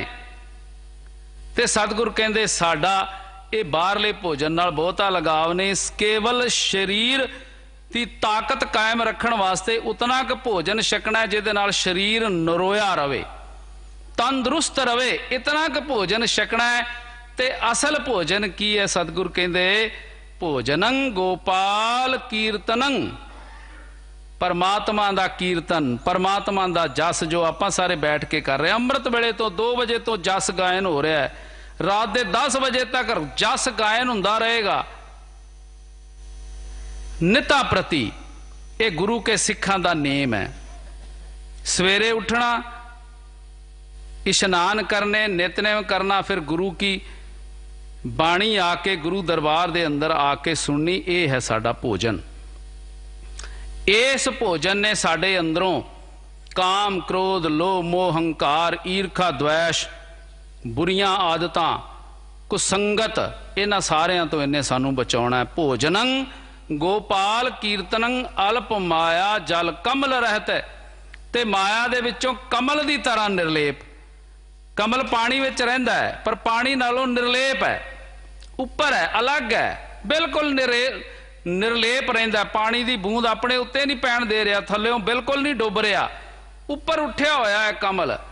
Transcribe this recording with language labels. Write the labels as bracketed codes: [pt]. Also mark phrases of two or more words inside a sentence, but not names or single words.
[pa] ਤੇ ਸਤਿਗੁਰ ਕਹਿੰਦੇ ਸਾਡਾ ਯੇ ਬਾਹਰਲੇ ਭੋਜਨ ਨਾਲ ਬਹੁਤਾ ਲਗਾਵ ਨਹੀਂ, ਕੇਵਲ ਸਰੀਰ ਕੀ ਤਾਕਤ ਕਾਇਮ ਰੱਖਣ ਵਾਸਤੇ ਉਤਨਾ ਕ ਭੋਜਨ ਛਕਣਾ ਹੈ ਜਿਹਦੇ ਨਾਲ ਸਰੀਰ ਨਰੋਆ ਰਵੇ, ਤੰਦਰੁਸਤ ਰਵੇ, ਇਤਨਾ ਕ ਭੋਜਨ ਛਕਣਾ ਹੈ। ਤੇ ਅਸਲ ਭੋਜਨ ਕੀ ਹੈ? ਸਤਿਗੁਰ ਕਹਿੰਦੇ ਭੋਜਨੰ ਗੋਪਾਲ ਕੀਰਤਨੰ, ਪਰਮਾਤਮਾ ਦਾ ਕੀਰਤਨ, ਪਰਮਾਤਮਾ ਦਾ ਜਸ ਜੋ ਆਪਾਂ ਸਾਰੇ ਬੈਠ ਕੇ ਕਰ ਰਹੇ ਹੈਂ। ਅੰਮ੍ਰਿਤ ਵੇਲੇ ਤੋ 2 ਬਜੇ ਤੋ ਜਸ ਗਾਇਨ ਹੋ ਰਿਹਾ ਹੈ, ਰਾਤ ਕੇ 10 ਬਜੇ ਤੱਕ ਜਸ ਗਾਇਨ ਹੁੰਦਾ ਰਹੇਗਾ ਨਿਤਾ ਪ੍ਰਤੀ। ਯੇ ਗੁਰੂ ਕੇ ਸਿੱਖਾਂ ਦਾ ਨੇਮ ਹੈ। ਸਵੇਰੇ ਉੱਠਣਾ, ਇਸ਼ਨਾਨ ਕਰਨੇ, ਨਿਤਨੇਮ ਕਰਨਾ, ਫਿਰ ਗੁਰੂ ਕੀ ਬਾਣੀ ਆਕੇ ਗੁਰੂ ਦਰਬਾਰ ਦੇ ਅੰਦਰ ਆਕੇ ਸੁਣਨੀ, ਯੇ ਹੈ ਸਾਡਾ ਭੋਜਨ। ਇਸ ਭੋਜਨ ਨੇ ਸਾਡੇ ਅੰਦਰੋਂ ਕਾਮ, ਕ੍ਰੋਧ, ਲੋਭ, ਮੋਹ, ਹੰਕਾਰ, ਈਰਖਾ, ਦ੍ਵੈਸ਼, ਬੁਰੀਆਂ ਆਦਤਾਂ, ਕੁਸੰਗਤ, ਇਨ੍ਹਾਂ ਸਾਰੀਆਂ ਤੋ ਇਨ੍ਹੇਂ ਸਾਨੂੰ ਬਚਾਉਣਾ ਹੈ। ਭੋਜਨੰ ਗੋਪਾਲ ਕੀਰਤਨੰ ਅਲਪ ਮਾਇਆ ਜਲ ਕਮਲ ਰਹਤ ਹੈ। ਤੇ ਮਾਇਆ ਦੇ ਵਿਚੋਂ ਕਮਲ ਦੀ ਤਰ੍ਹਾਂ ਨਿਰਲੇਪ। ਕਮਲ ਪਾਣੀ ਵਿਚ ਰਹਿੰਦਾ ਹੈ ਪਰ ਪਾਣੀ ਨਾਲੋਂ ਨਿਰਲੇਪ ਹੈ, ਉੱਪਰ ਹੈ, ਅਲੱਗ ਹੈ, ਬਿਲਕੁਲ ਨਿਰਲੇਪ ਰਹਿੰਦਾ। ਪਾਣੀ ਦੀ ਬੂੰਦ ਅਪਣੇ ਉੱਤੇ ਨਹੀਂ ਪੈਣ ਦੇ ਰਿਹਾ, ਥੱਲਿਓਂ ਬਿਲਕੁਲ ਨਹੀਂ ਡੁੱਬ ਰਿਹਾ, ਉੱਪਰ ਉੱਠਿਆ ਹੋਇਆ ਹੈ ਕਮਲ।